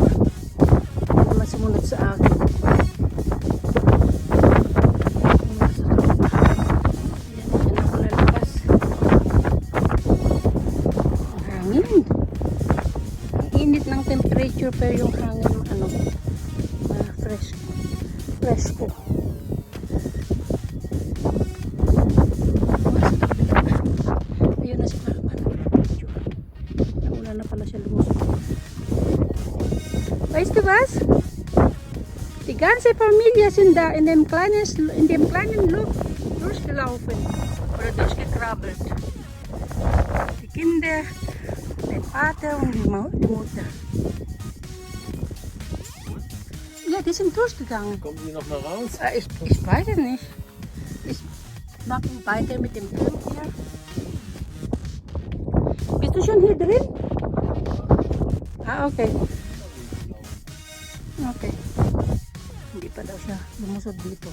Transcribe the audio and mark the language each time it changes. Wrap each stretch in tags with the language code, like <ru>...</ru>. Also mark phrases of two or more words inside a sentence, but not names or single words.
<tl>Hindi naman sumunod sa akin. Ng temperature pero yung hangin ano fresh ko. Ayun na si Mama. Nauna na pala siya lumusok.</tl> <de>Weißt du was? Die ganze Familie sind da in dem kleinen Loch durchgelaufen oder durchgekrabbelt. Die Kinder, der Vater und die Mutter. Ja, die sind durchgegangen. Kommen die noch mal raus? Ich weiß es nicht. Ich mache weiter mit dem Film hier. Bist du schon hier drin? Ah, okay. Okay.</de> <tl>Hindi pa daw siya lumusod dito.</tl>